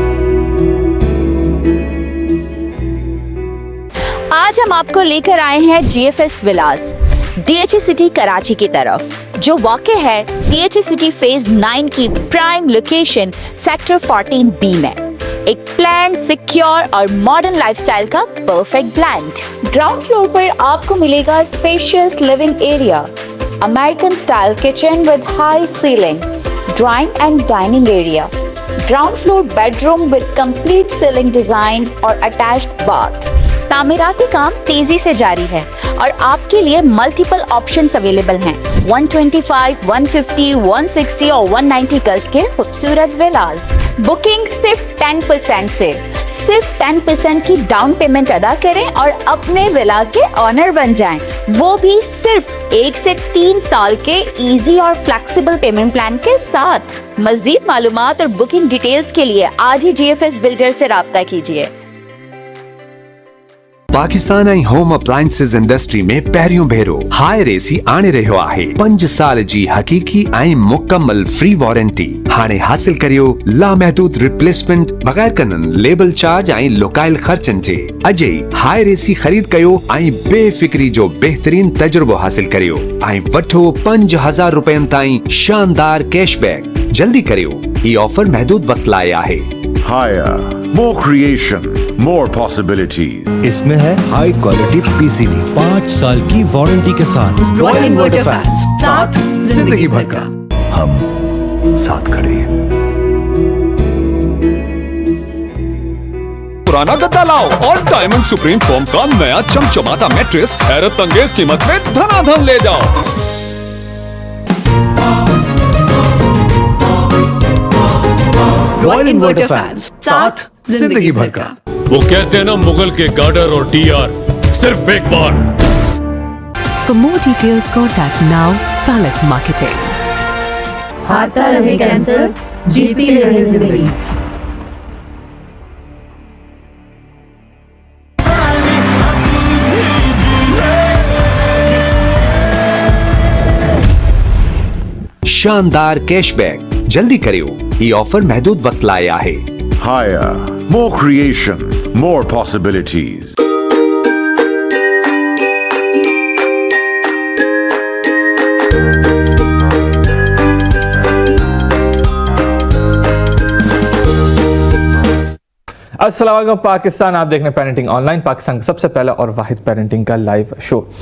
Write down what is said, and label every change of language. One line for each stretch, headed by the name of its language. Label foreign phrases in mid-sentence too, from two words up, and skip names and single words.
Urdu: آج ہم آپ کو لے کر آئے ہیں GFS ولاز، DHA سٹی کراچی کی طرف، جو واقع ہے DHA سٹی فیز 9 کی
English: prime location sector
Urdu: 14B میں.
English: एक plan, secure और modern lifestyle का perfect blend. ground floor
Urdu: پر آپ کو ملے گا
English: spacious living area, American style kitchen with high ceiling, drawing and dining area, ground floor bedroom with complete ceiling design और attached bath.
Urdu: تعمیراتی کام تیزی سے جاری ہے اور آپ کے لیے
English: multiple options available
Urdu: ہیں. 125، 150، 160 اور 190 گز کے خوبصورت ولاز. بکنگ صرف 10% سے، صرف 10% کی
English: down payment
Urdu: ادا کریں اور اپنے ولا کے اونر بن جائیں، وہ بھی صرف 1 سے 3 سال کے ایزی اور
English: flexible payment plan
Urdu: کے ساتھ. مزید معلومات اور
English: booking details
Urdu: کے لیے آج ہی GFS بلڈر سے رابطہ کیجیے.
Sindhi: पाकिस्तान ऐं
English: home appliances industry
Sindhi: में पहिरियों भेरो हायर एसी आणे रहियो आहे। 5 साल जी हकीकी ऐं मुकम्मल
English: free warranty
Sindhi: हाणे हासिल करियो लामहदूद रिप्लेसमेंट बगैर कनन
English: labour charge
Sindhi: ऐं लुकायल खर्चन जे। अजय हायर एसी खरीद कयो ऐं बेफिक्री जो बेहतरीन तजुर्बो हासिल करियो ऐं वठो 5000 रुपयन ताईं शानदार कैशबैक। जल्दी करियो, ये ऑफर महदूद वक्त लाए आहे।
English: Higher, more creation, more possibilities.
Urdu: اس میں ہے
English: high quality PCB
Urdu: 5 سال کی وارنٹی کے ساتھ. رائل انورٹر فینز، ساتھ زندگی بھر کا. ہم ساتھ کھڑے ہیں. پرانا گدا لاؤ اور ڈائمنڈ سپریم فوم کا نیا چمچماتا میٹرس حیرت انگیز قیمت میں دھنادھن لے جاؤ. رائل انورٹر فینز، ساتھ زندگی بھر کا. وہ کہتے ہیں نا، مغل کے گارڈر اور DR صرف ایک بار.
English: For more details, contact now Falak Marketing.
Urdu: ہارتا رہے کینسر، جیتی رہے زندگی.
Sindhi: शानदार कैशबैक। जल्दी करियो, ये ऑफर महदूद वक्त लाए आहे।
English: Higher, more creation, more possibilities.
Arabic: السلام علیکم
Urdu: پاکستان، آپ دیکھ رہے ہیں پیرنٹنگ آن لائن، پاکستان کا سب سے پہلا اور واحد پیرنٹنگ کا
English: live show.